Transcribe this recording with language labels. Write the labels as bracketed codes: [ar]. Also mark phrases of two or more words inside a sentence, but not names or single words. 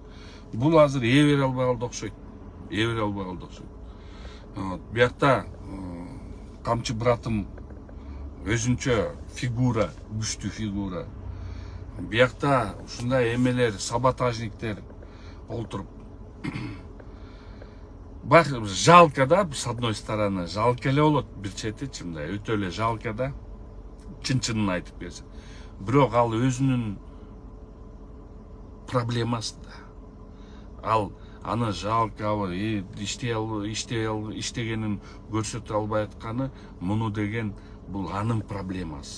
[ky] Бул азыр бере албай калды окшойт. Бере албай калды окшойт. Биякта камчы братым өзүнчө фигура, күчтүү фигура. Биякта ушундай эмелер, саботажниктер олтуруп. Бак, жалко да, [ru] с одной стороны, [ky] жалко эле болот бир четичи, мындай өтө эле жалко да. Чын-чынын айтып берсе. Бирок ал өзүнүн проблемасы да. Ал аны жалко, иштегенин көрсөтө албай атканы, муну деген бул анын проблемасы.